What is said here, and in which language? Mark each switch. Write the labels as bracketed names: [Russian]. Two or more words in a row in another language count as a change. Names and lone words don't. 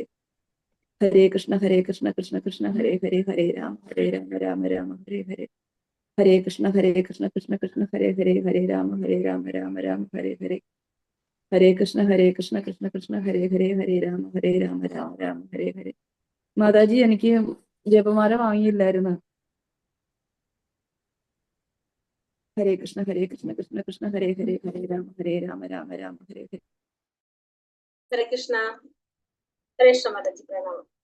[Sanskrit] हरे कृष्ण कृष्ण कृष्ण हरे हरे हरे राम राम राम हरे हरे. हरे कृष्ण कृष्ण कृष्ण हरे हरे हरे राम राम राम हरे हरे. हरे कृष्ण कृष्ण हरे हरे हरे राम राम राम हरे हरे. [Malayalam] മാതാജി, എനിക്ക് ജപമാല വാങ്ങിയില്ലായിരുന്നു. [Sanskrit] हरे कृष्ण कृष्ण हरे हरे हरे राम राम राम हरे हरे. हरे कृष्ण. हरे कृष्ण [Malayalam] മാതാജി, പ്രണാമം.